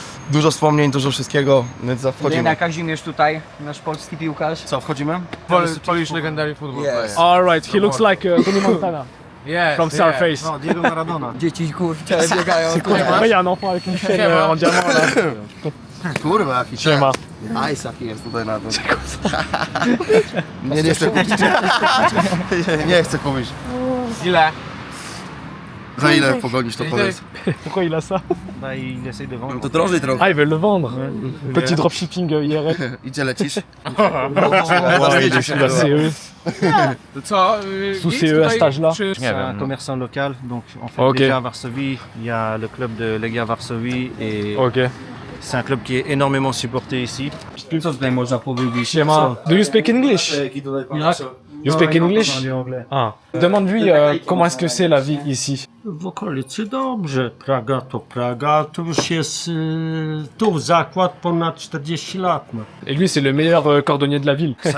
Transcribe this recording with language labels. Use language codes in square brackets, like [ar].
[pl] Dużo wspomnień, dużo wszystkiego, więc wchodzimy. Lena Kazimierz tutaj, nasz polski piłkarz. Co, wchodzimy? [en] Polish legendary football Yes. Alright, he looks like Tony Montana from Starface. No, Diego Maradona. [pl] Dzieci kurczę biegają. [fr] Mais il y a un enfant avec une chaîne en diamant là. [pl] Kurwa, jaki Siema. Ice jaki jest tutaj na tym. Nie chcę kupić. Nie chcę kupić. Ile? Za ile pogonisz to powiedz? [fr] Pourquoi il a ça? Bah, il essaye de vendre. [pl] To drożej trochę. [fr] Ah, il veut le vendre. Petit dropshipping IRL. [pl] Idzie lecisz? [fr] Je suis la CE. Sous CE à cet âge-là. C'est un commerçant local, donc en fait Ok. déjà à Varsovie, il y a le club de Legia Varsovie et Ok. c'est un club qui est énormément supporté ici. [pl] Co tutaj można powiedzieć? [en] Siema. Do you speak English? You speak English? Ah. [fr] Demande-lui comment est-ce que c'est la vie ici. [pl] W okolicy dobrze. Praga to Praga. To już jest tu zakład ponad 40 lat. No. [fr] Et lui, c'est le meilleur cordonnier de la ville.